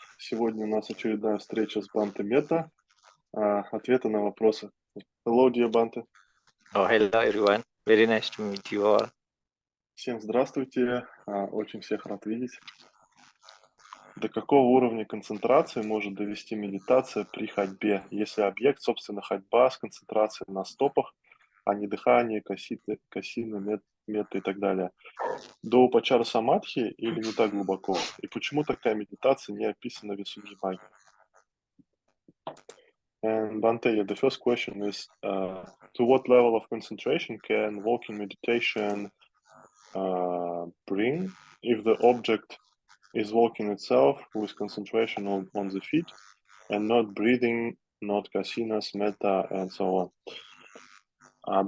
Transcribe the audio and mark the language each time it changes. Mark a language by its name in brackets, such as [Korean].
[Russian] Сегодня у нас очередная встреча с Бантой Метта. Ответы на вопросы. [English] Hello, dear Банта. Oh, hello everyone. Very nice to meet you all. [Russian] Всем здравствуйте. Очень всех рад видеть. До какого уровня концентрации может довести медитация при ходьбе, если объект, собственно, ходьба с концентрацией на стопах, а не дыхание, касины, метта и так далее? До упачара-самадхи или не так глубоко? И почему такая медитация не описана в Висуддхимагге? [English] And Bante, the first question is, to what level of concentration can walking meditation bring if the object is walking itself with concentration on the feet and not breathing, not kasinas, metta, and so on?